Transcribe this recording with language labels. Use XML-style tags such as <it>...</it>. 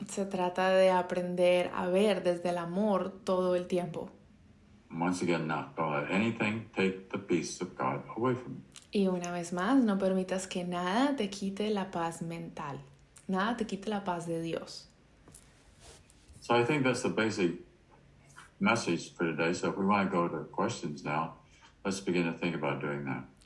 <es>Se trata de aprender a ver desde el amor todo el tiempo.</es> <en>Once again, don't let anything take the peace of God away from you.</en> <es>Y una vez más, no permitas que nada te quite la paz mental. Nada te quite la paz de Dios.</es> <en>So I think that's the basic message for today. So if we want to go to questions now, let's begin to think about doing that.</en>